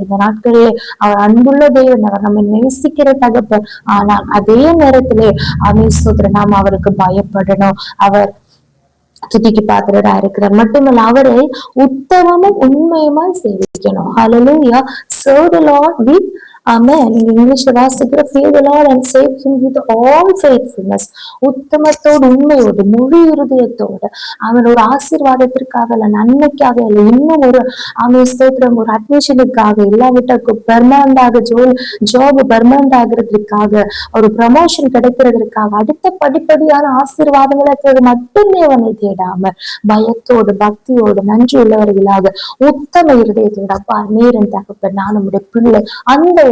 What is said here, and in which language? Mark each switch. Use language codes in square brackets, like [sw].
[ta] இந்த நாட்களிலே அவர் அன்புள்ள தேவன், அவர் நம்மை நேசிக்கிற தகப்பன். ஆனால் அதே நேரத்திலே ஸ்தோத்திரம் நாம் அவருக்கு பயப்படணும். அவர் துதிக்கு பாத்திரரா இருக்கிறார். மட்டுமல்ல, அவரை உத்தமமும் உண்மையுமாய் சேவிக்கணும். [en] ஹல்லேலூயா. Serve the Lord with Amen. [ta] நீங்க இங்கிலீஷ்ல வாசிக்கிற [en] fear the Lord and serve him with all faithfulness. [ta] உத்தமத்தோடு, உண்மையோடு, முழு இருதயத்தோடு. அவன் ஒரு ஆசீர்வாதத்திற்காக இல்ல, நன்மைக்காக இல்ல, இன்னும் ஒரு ஸ்தோத்திரம் ஒரு அட்மிஷனுக்காக, இல்லாவிட்டாக்கு பெர்மனண்டாக ஜாப் பெர்மனண்ட் ஆகிறதுக்காக, ஒரு ப்ரமோஷன் கிடைக்கிறதுக்காக, அடுத்த படிப்படியான ஆசீர்வாதங்களை மட்டுமே அவனை தேடாம பயத்தோடு, பக்தியோடு, நன்றி உள்ளவர்களாக, உத்தம இருதயத்தோட, அப்பா நீரன் தகப்பன், நான் நம்முடைய பிள்ளை, அந்த